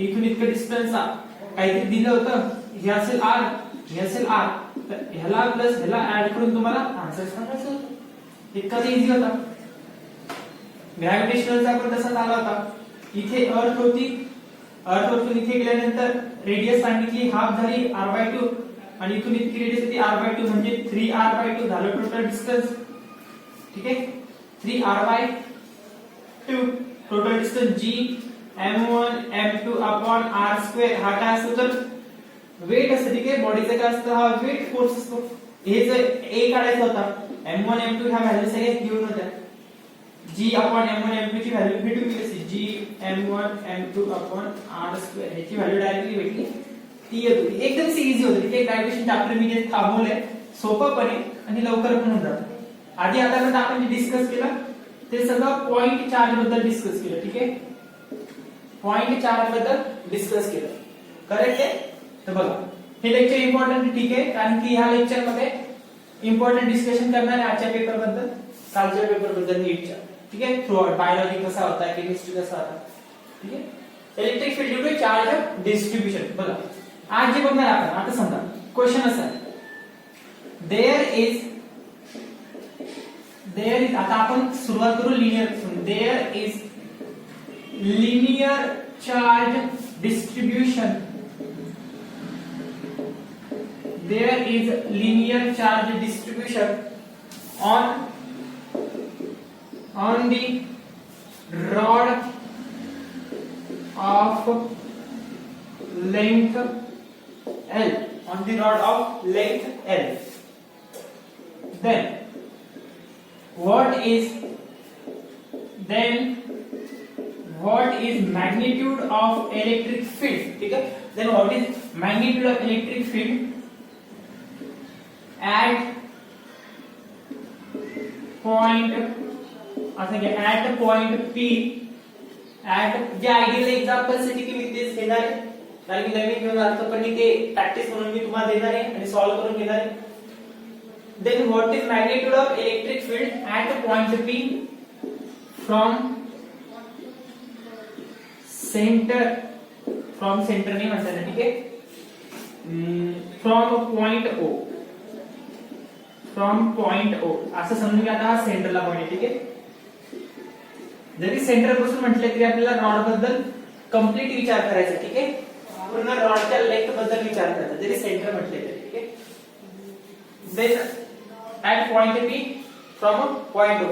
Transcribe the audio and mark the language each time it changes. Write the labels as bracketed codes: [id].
[mr] इथून इतकं डिस्टन्स काहीतरी दिलं होतं, हे असेल R, हे असेल R, तर ह्याला प्लस ह्याला ऍड करून तुम्हाला आन्सर सांगायचं होतं। इतका ते इझी होता। ग्रॅव्हिटेशनलचा पण तसाच आला होता। इथे अर्थ होती, अर्थ वरून इथे गेल्यानंतर रेडियस सांगितली हाफ झाली r/2, आणि इथून इतकी रेडियस होती r/2 म्हणजे 3r/2 झालं टोटल डिस्टन्स, ठीक आहे? 3r/2 total distance g m1 m2 upon r²। हा काय असतो? तर वेट असतं, ठीक आहे? बॉडीचं काय असतं? हा वेट फोर्स असतो। हे जर a काढायचा होता, m1 m2 ह्या व्हॅल्यू सगळ्या गिव्हन होत्या, g अपॉन m1 m2 ची व्हॅल्यू भेटून गेली, g m1 m2 upon r² ह्याची व्हॅल्यू डायरेक्टली भेटली, ती येत होती। एकदम इझी होती, ठीक आहे? ग्रॅव्हिटेशन चॅप्टर मी जे थांबवलंय सोपंपणे आणि लवकर पण होऊन जातं। आधी आतापर्यंत आपण जे डिस्कस केलं ते सगळं पॉइंट चार्ज बद्दल डिस्कस केलं, ठीक आहे? पॉइंट चार्ज बद्दल डिस्कस केलं, करेक्ट आहे? तर बघा, हे लेक्चर इम्पॉर्टंट, ठीक आहे? कारण की ह्या लेक्चर मध्ये इम्पॉर्टंट डिस्कशन करणार आहे आजच्या पेपर बद्दल, कालच्या पेपर बद्दल, नीटच्या, ठीक आहे? थ्रू आउट बायोलॉजी कसा होता, केमिस्ट्री कसा होता, ठीक आहे? Electric field due to charge distribution. बघा, आज जे बघणार आपण, आता समजा क्वेश्चन असा आहे, [en] there is there is, [mr] आता आपण सुरुवात करू लिनियर पासून. [en] There is linear charge distribution. There is linear charge distribution on the rod of length L. On the rod of length L. Then what is magnitude of electric field? [hi] ठीक है. [en] Then what is magnitude of electric field at point, [mr] असं घ्या, [en] at point P, at [mr] जे ideal example साठी की मी तेच घेणार आहे, कारण की नवीन घेऊन आलो पण ते प्रॅक्टिस म्हणून मी तुम्हाला देणार आहे आणि सॉल्व्ह करून घेणार आहे. [en] Then what is magnitude of electric field at point P from center [mr] नाही म्हणतात ना, ठीक आहे, [en] from point O. From point O [mr] असं समजून घ्या. आता हा सेंटरला पॉइंट आहे, ठीक आहे. जरी सेंटर पासून म्हटले तरी आपल्याला रॉड बद्दल कंप्लीट विचार करायचा, ठीक आहे. पूर्ण रॉडच्या लेंथ बद्दल विचार करायचा जरी सेंटर म्हटले तरी, ठीक आहे. [en] Then at point P from point O.